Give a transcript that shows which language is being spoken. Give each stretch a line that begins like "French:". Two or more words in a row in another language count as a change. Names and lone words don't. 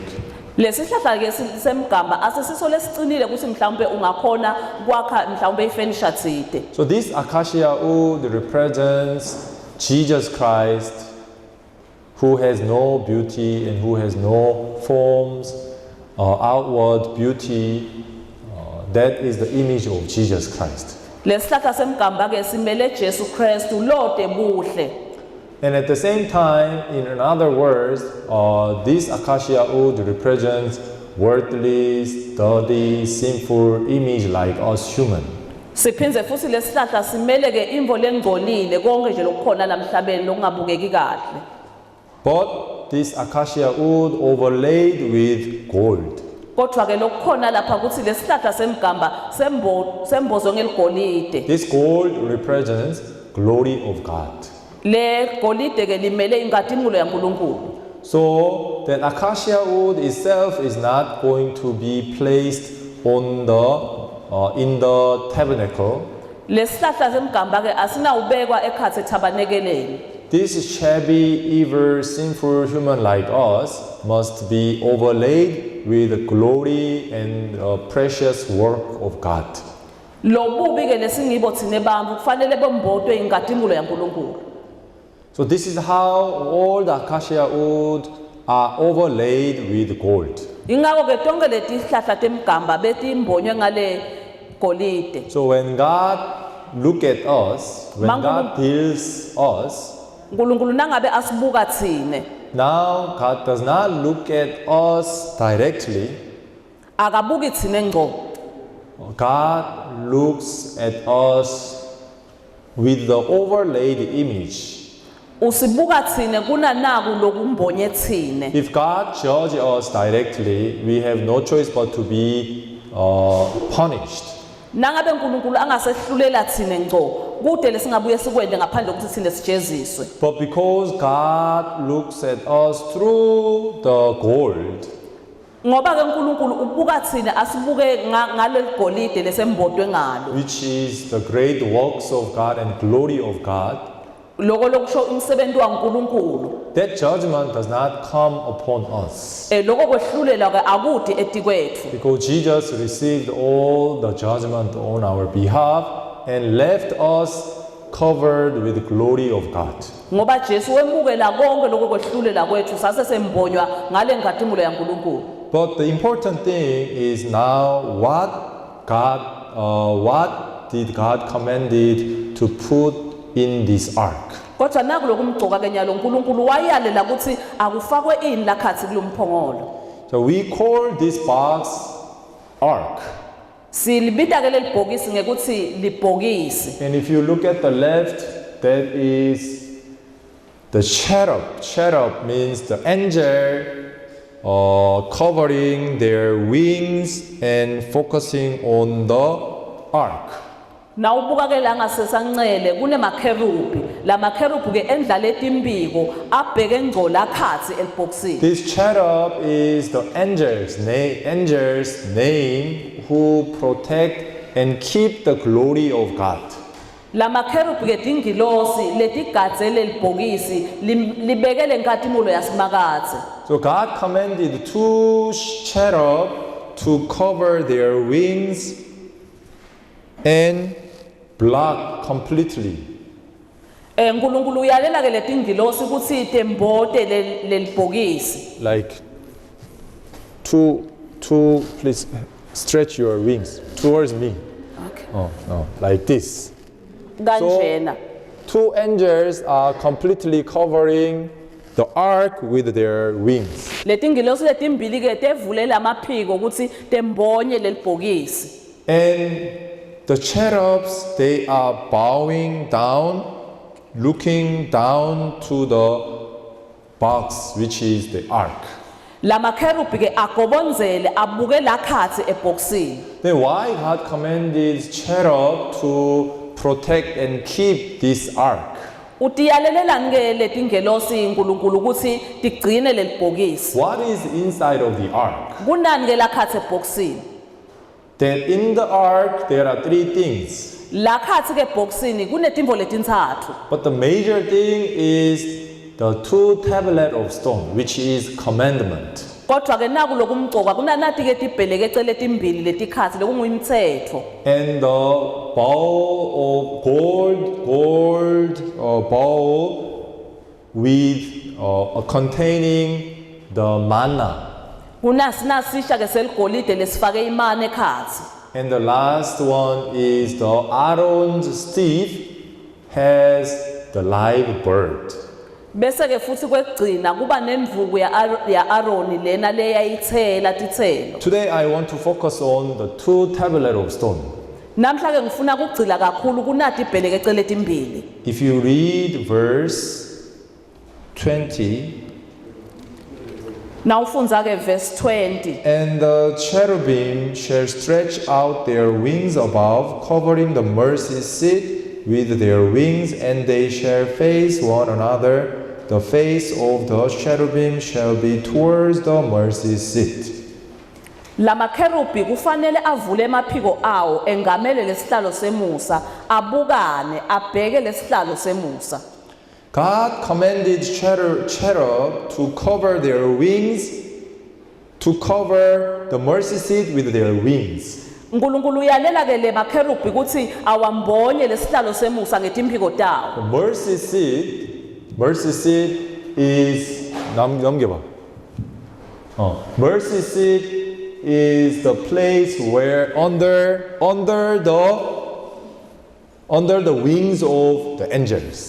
Swati: Lesihlahla ke semgamba asisiso lesicinile ukuthi mhlambe ungakhona kwakha mhlambe ifurniture thide.
English: So this acacia wood represents Jesus Christ, who has no beauty and who has no forms, outward beauty. That is the image of Jesus Christ.
Swati: Lesihlahla semgamba ke simele Jesu Kristu lode buhle.
English: And at the same time, in other words, this acacia wood represents worthless, dirty, sinful image like us human.
Swati: Siphindze futhi lesihlahla simele ke imvo lengcolile konke nje lokukhona lamhlabeni lokungabukeki kahle.
English: But this acacia wood overlaid with gold.
Swati: Kodwa ke lokukhona lapha ukuthi lesihlahla semgamba sembozo ngeligolide.
English: This gold represents glory of God.
Swati: Le golide ke limele inkathimulo yaNkulunkulu.
English: So that acacia wood itself is not going to be placed on in the tabernacle.
Swati: Lesihlahla semgamba ke asinawubekwa ekhathe tabernakeleni.
English: This shabby, evil, sinful human like us must be overlaid with the glory and precious work of God.
Swati: Lobubi ke lesingibo thine bantfu kufanele bombotwe inkathimulo yaNkulunkulu.
English: So this is how all the acacia wood are overlaid with gold.
Swati: Ingakho ke tonke letihlahla temgamba betimbonywe ngale golide.
English: So when God look at us, when God builds us,
Swati: uNkulunkulu nangabe asibuka thine.
English: now God does not look at us directly.
Swati: Akabuki thine ngqo.
English: God looks at us with the overlaid image.
Swati: Usibuka thine kunanaku lokumbonye thine.
English: If God judges us directly, we have no choice but to be punished.
Swati: Nangabe uNkulunkulu angasehlulela thine ngqo kude lesingabuye sikwende ngaphandle ukuthi thine sijeziswe.
English: But because God looks at us through the gold,
Swati: Ngoba ke uNkulunkulu ubuka thine asibuke ngale golide lesembotwe ngalo.
English: which is the great works of God and glory of God,
Swati: Lokho lokusho umsebenzi waNkulunkulu.
English: that judgment does not come upon us.
Swati: Lokho kwehlulela ke akudi etikwethu.
English: Because Jesus received all the judgment on our behalf and left us covered with the glory of God.
Swati: Ngoba Jesu wemukela konke lokho kwehlulela kwethu sase sembonywa ngale ngathimulo yaNkulunkulu.
English: But the important thing is now what did God commanded to put in this ark?
Swati: Kodwa naku lokumgcoka ke nyalo uNkulunkulu wayalela ukuthi akufakwe ini lakhathi kulomphongolo.
English: So we call this box ark.
Swati: Silibita ke lelibhokisi ngekuthi libhokisi.
English: And if you look at the left, that is the cherub. Cherub means the angel covering their wings and focusing on the ark.
Swati: Nawubuka ke la ngasesancele kunemakherubi la makherubi ke endlala etimbiko abheke ngco la khathi elibhokisini.
English: This cherub is the angel's name who protect and keep the glory of God.
Swati: La makherubi ke tingilosi letigadzele libhokisi libekele nkathimulo yasimakathe.
English: So God commanded two cherub to cover their wings and block completely.
Swati: Nkulunkulu uyalela ke letingilosi ukuthi tembote lelibhokisi.
English: Like two, please stretch your wings towards me. Okay. Oh, no, like this.
Swati: Kanjena.
English: Two angels are completely covering the ark with their wings.
Swati: Letingilosi letimbili ke tevulela amaphiko ukuthi tembonye lelibhokisi.
English: And the cherubs, they are bowing down, looking down to the box, which is the ark.
Swati: La makherubi ke agobonzele abuke la khathi ebhokisini.
English: Then why God commanded cherub to protect and keep this ark?
Swati: Utiyalelelani ke letingelosi uNkulunkulu ukuthi tigcine lelibhokisi.
English: What is inside of the ark?
Swati: Kunani ke la khathi ebhokisini?
English: That in the ark there are three things.
Swati: La khathi ke ebhokisini kunetimvo letintathu.
English: But the major thing is the two tablets of stone, which is commandment.
Swati: Kodwa ke naku lokumgcoka kunanathi ke tibheleke ecele timbili letikhathi lokungumthetho.
English: And the bowl of gold bowl with containing the manna.
Swati: Kunasisha ke seligolide lesifake imane ekhathi.
English: And the last one is the Aaron's staff has the live bird.
Swati: Bese ke futhi kwegcina kuba nemvuku ya Aaron lena leyayithela tithelo.
English: Today I want to focus on the two tablets of stone.
Swati: Namhla ke ngifuna ukugcila kakhulu kunathi ibheleke ecele timbili.
English: If you read verse 20,
Swati: Nawufunza ke verse 20.
English: and the cherubim shall stretch out their wings above, covering the mercy seat with their wings, and they shall face one another. The face of the cherubim shall be towards the mercy seat.
Swati: La makherubi kufanele avule emaphiko awo engamele lesihlalo semusa abukane abheke lesihlalo semusa.
English: God commanded cherub to cover their wings, to cover the mercy seat with their wings.
Swati: uNkulunkulu uyalela ke le makherubi ukuthi awambonye lesihlalo semusa ngetimphiko tawo.
English: The mercy seat is 넘겨봐. Mercy seat is the place where under the wings of the angels.